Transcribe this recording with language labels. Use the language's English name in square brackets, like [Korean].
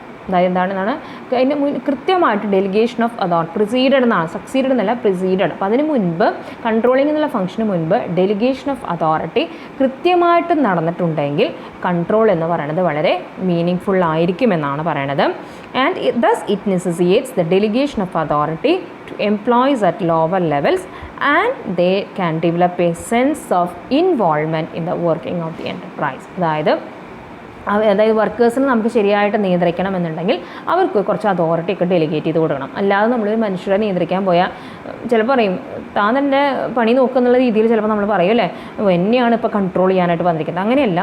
[Malayalam] അതായത് എന്താണ് അതിന് കൃത്യമായിട്ട് ഡെലിഗേഷൻ ഓഫ് അതോറിറ്റി, പ്രിസീഡഡ് എന്നാണ്, സക്സീഡഡ് എന്നല്ല, പ്രിസീഡഡ്. അപ്പോൾ അതിന് മുൻപ് കൺട്രോളിംഗ് എന്നുള്ള ഫംഗ്ഷന് മുൻപ് ഡെലിഗേഷൻ ഓഫ് അതോറിറ്റി കൃത്യമായിട്ട് നടന്നിട്ടുണ്ടെങ്കിൽ കൺട്രോൾ എന്ന് പറയുന്നത് വളരെ മീനിങ് ഫുൾ ആയിരിക്കുമെന്നാണ് പറയണത്. [English] And thus it necessitates the delegation of authority to employees at lower levels and they can develop a sense of involvement in the working of the enterprise. [Malayalam] അതായത് വർക്കേഴ്സിന് നമുക്ക് ശരിയായിട്ട് നിയന്ത്രിക്കണം എന്നുണ്ടെങ്കിൽ അവർക്ക് കുറച്ച് അതോറിറ്റി ഒക്കെ ഡെലിഗേറ്റ് ചെയ്ത് കൊടുക്കണം. അല്ലാതെ നമ്മളൊരു മനുഷ്യരെ നിയന്ത്രിക്കാൻ പോയാൽ ചിലപ്പോൾ പറയും താൻ എൻ്റെ പണി നോക്കുന്നുള്ള രീതിയിൽ ചിലപ്പോൾ നമ്മൾ പറയും അല്ലേ, എന്നെയാണ് ഇപ്പോൾ കൺട്രോൾ ചെയ്യാനായിട്ട് വന്നിരിക്കുന്നത്. അങ്ങനെയല്ല.